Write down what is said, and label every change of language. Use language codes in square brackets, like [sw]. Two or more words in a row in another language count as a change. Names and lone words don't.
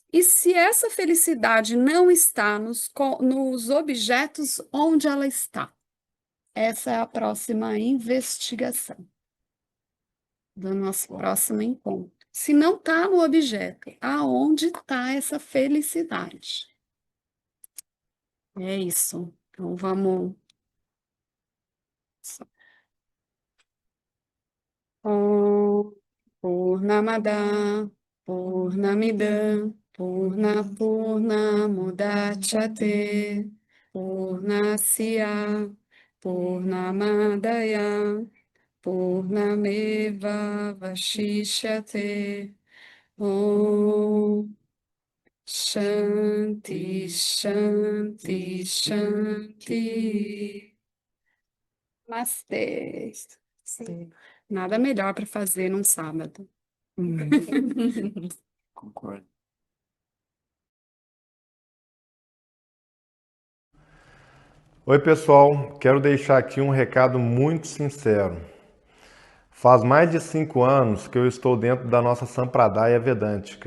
[pt] E se essa felicidade não está nos objetos, onde ela está? Essa é a próxima investigação do nosso próximo encontro. Se não está no objeto, aonde está essa felicidade? É isso. Então vamos. [sa] ॐ पूर्णमदः पूर्णमिदं पूर्णमुदच्यते पूर्णस्य पूर्णमादाय पूर्णमेव अवशिष्यते. ॐ शान्तिः शान्तिः शान्तिः. [pt] Namastê. Sim. Nada melhor para fazer num sábado. Concordo. Oi, pessoal. Quero deixar aqui um recado muito sincero. Faz mais de 5 anos que eu estou dentro da nossa Sampradaya Vedântica.